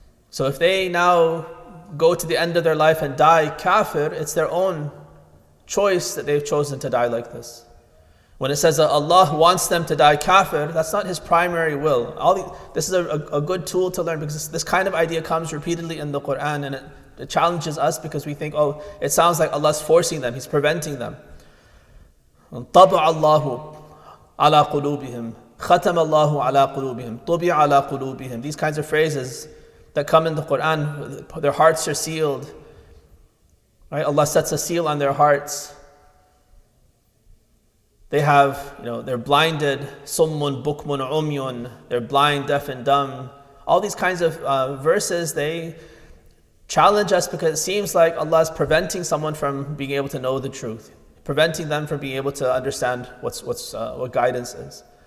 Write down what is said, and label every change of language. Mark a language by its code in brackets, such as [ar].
[en] So if they now go to the end of their life and die kafir, it's their own choice that they've chosen to die like this. When it says that Allah wants them to die kafir, that's not His primary will. This is a good tool to learn, because this kind of idea comes repeatedly in the Quran, and it challenges us because we think, oh, it sounds like Allah's forcing them, He's preventing them. [ar] طبع الله على قلوبهم ختم الله على قلوبهم طبع على قلوبهم. [en] These kinds of phrases that come in the Quran, their hearts are sealed. Right? Allah sets a seal on their hearts. They have, they're blinded. [ar] Summun bukmun umyun. [en] They're blind, deaf, and dumb. All these kinds of verses, they challenge us because it seems like Allah is preventing someone from being able to know the truth, preventing them from being able to understand what guidance is.